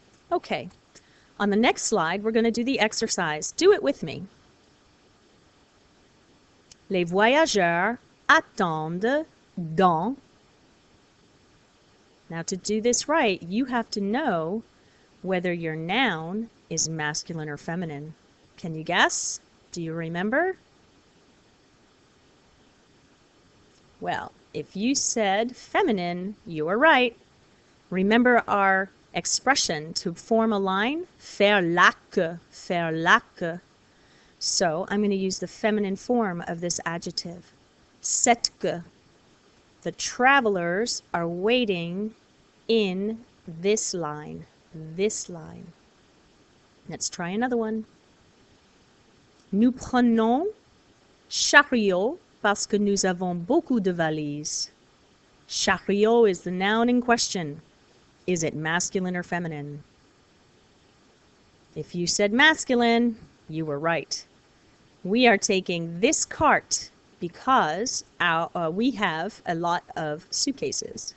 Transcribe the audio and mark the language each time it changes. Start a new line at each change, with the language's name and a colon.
English: Okay, on the next slide, we're going to do the exercise. Do it with me.
French: Les voyageurs attendent dans.
English: Now to do this right, you have to know whether your noun is masculine or feminine. Can you guess? Do you remember? Well, if you said feminine, you were right. Remember our expression to form a line?
French: Faire la queue, faire la queue.
English: So I'm going to use the feminine form of this adjective. Cette. The travelers are waiting in this line. This line. Let's try another one.
French: Nous prenons chariot parce que nous avons beaucoup de valises.
English: Chariot is the noun in question. Is it masculine or feminine? If you said masculine, you were right. We are taking this cart because we have a lot of suitcases.